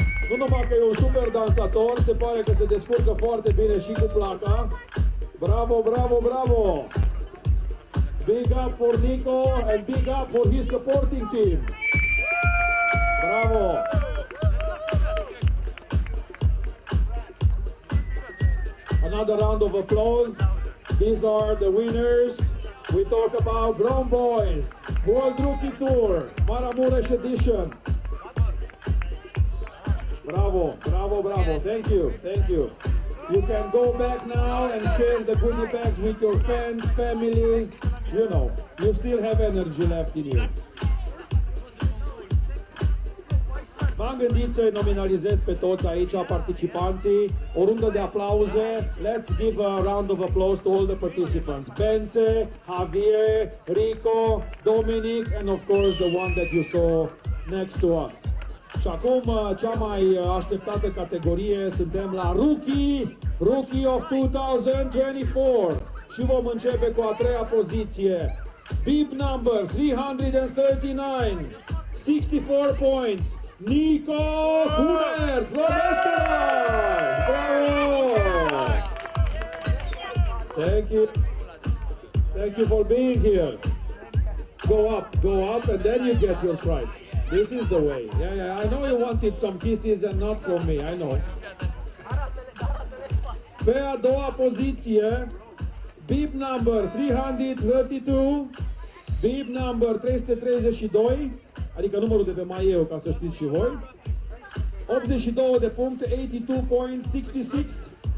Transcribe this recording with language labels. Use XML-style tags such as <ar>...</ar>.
<ro>Nu numai că e un super dansator, se pare că se descurcă foarte bine și cu placa. Bravo, bravo, bravo!</ro> <en>Big up for Nico and big up for his supporting team. Bravo! Another round of applause. These are the winners. We talk about Grom Boys World Rookie Tour Maramureș edition. Bravo, bravo, bravo. Thank you, thank you. You can go back now and share the goodie bags with your friends, families. You know, you still have energy left in you.</en> <ro>M-am gândit să-i nominalizez pe toți aici participanții. O rundă de aplauze.</ro> <en>Let's give a round of applause to all the participants. Bence, Javier, Rico, Dominic and of course the one that you saw next to us.</en> <ro>Și acum, cea mai așteptată categorie, suntem la Rookie of 2024. Și vom începe cu a treia poziție.</ro> <en>Bib number 339, 64 points, Nico Huner from Österreich! Bravo! Thank you. Thank you for being here. Go up and then you get your prize. This is the way. Yeah, I know you wanted some kisses and not from me, I know.</en> <ro>Pe a doua poziție,</ro> <en>bib number 332, bib number 332,</en> <ro>adică numărul de pe mai eu, ca să știți și voi. 82 de puncte, 82.66.</ro>